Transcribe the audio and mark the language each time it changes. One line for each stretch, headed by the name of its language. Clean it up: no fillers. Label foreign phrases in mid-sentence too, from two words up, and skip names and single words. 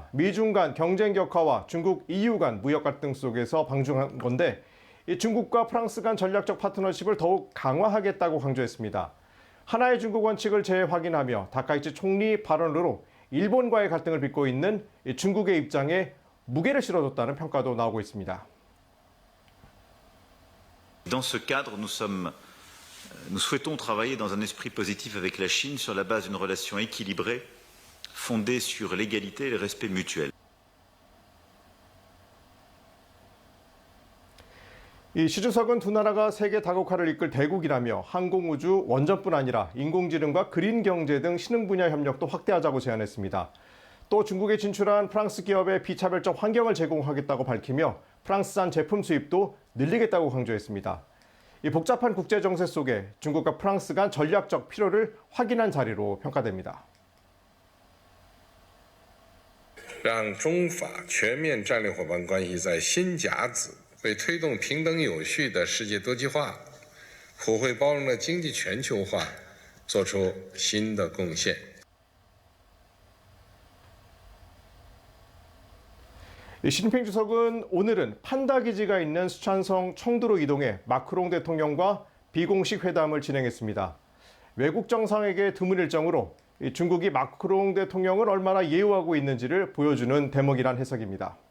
Korean: 미중 간 경쟁 격화와 중국 EU 간 무역 갈등 속에서 방중한 건데 중국과 프랑스 간 전략적 파트너십을 더욱 강화하겠다고 강조했습니다. 하나의 중국 원칙을 재확인하며 다카이치 총리 발언으로 일본과의 갈등을 빚고 있는 중국의 입장에 무게를 실어줬다는 평가도 나오고 있습니다.
French: Dans ce cadre, nous souhaitons travailler dans un esprit positif avec la Chine sur la base d'une relation équilibrée, fondée sur l'égalité et le respect mutuel.
Korean: 시 주석은 두 나라가 세계 다국화를 이끌 대국이라며 항공우주, 원전뿐 아니라 인공지능과 그린 경제 등 신흥 분야 협력도 확대하자고 제안했습니다. 또 중국에 진출한 프랑스 기업에 비차별적 환경을 제공하겠다고 밝히며 프랑스산 제품 수입도 늘리겠다고 강조했습니다. 이 복잡한 국제 정세 속에 중국과 프랑스 간 전략적 필요를 확인한 자리로 평가됩니다.
Chinese: 让中法全面战略伙伴关系在新甲子为推动平等有序的世界多极化、普惠包容的经济全球化做出新的贡献。
Korean: 시진핑 주석은 오늘은 판다 기지가 있는 수촨성 청두로 이동해 마크롱 대통령과 비공식 회담을 진행했습니다. 외국 정상에게 드문 일정으로 중국이 마크롱 대통령을 얼마나 예우하고 있는지를 보여주는 대목이란 해석입니다.